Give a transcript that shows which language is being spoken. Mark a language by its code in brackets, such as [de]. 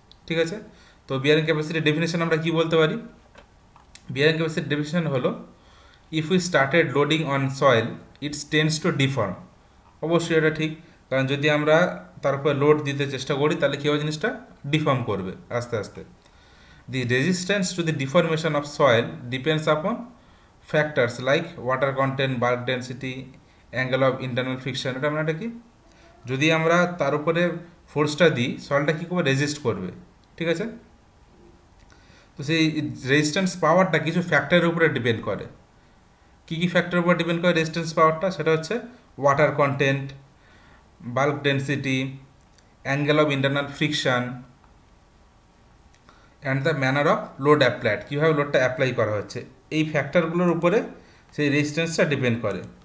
[bn] ঠিক আছে, তো বিয়ারিং ক্যাপাসিটির ডেফিনেশন আমরা কি বলতে পারি? বিয়ারিং ক্যাপাসিটির ডেফিনেশন হলো [en] If we started loading on soil it's tends to deform. [bn] অবশ্যই এটা ঠিক, কারণ যদি আমরা তার উপরে লোড দিতে চেষ্টা করি তাহলে কী হবে, জিনিসটা ডিফর্ম করবে আস্তে আস্তে। [en] The resistance to the deformation of soil depends upon factors like water content, bulk density, angle of internal friction। [bn] এটা মানে কি, যদি আমরা তার উপরে ফোর্সটা দিই সয়েলটা কী করবে, রেজিস্ট করবে। ঠিক আছে, তো সেই রেজিস্ট্যান্স পাওয়ারটা কিছু ফ্যাক্টরের উপরে ডিপেন্ড করে। কী কী ফ্যাক্টরের উপর ডিপেন্ড করে রেজিস্ট্যান্স পাওয়ারটা? সেটা হচ্ছে water content, bulk density, angle of internal friction [en] and the manner of load applied, [bn] কীভাবে লোডটা অ্যাপ্লাই করা হচ্ছে, এই ফ্যাক্টরগুলোর উপরে সেই রেজিস্ট্যান্সটা ডিপেন্ড করে।